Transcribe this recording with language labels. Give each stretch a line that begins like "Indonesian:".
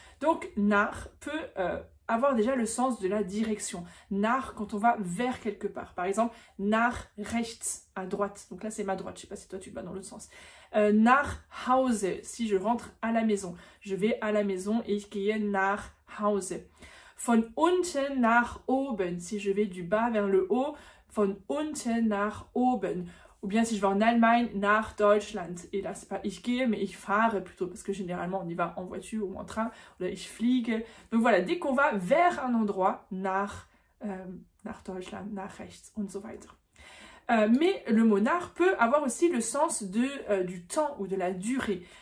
French: Donc nach peut avoir déjà le sens de la direction. Nach quand on va vers quelque part. Par exemple,
German: nach rechts,
French: à droite. Donc là c'est ma droite, je sais pas si toi tu vas dans l'autre sens.
German: Nach Hause,
French: si je rentre à la maison. Je vais à la maison et
German: ich gehe nach Hause. Von unten nach oben,
French: si je vais du bas vers le haut,
German: von unten nach oben.
French: Ou bien si je vais en Allemagne,
German: nach Deutschland.
French: Et là, c'est pas
German: ich gehe,
French: mais
German: ich fahre
French: plutôt, parce que généralement, on y va en voiture ou en train. Ou là,
German: ich fliege.
French: Donc voilà, dès qu'on va vers un endroit,
German: nach Deutschland, nach rechts und so weiter.
French: Mais le mot nach peut avoir aussi le sens du temps ou de la durée.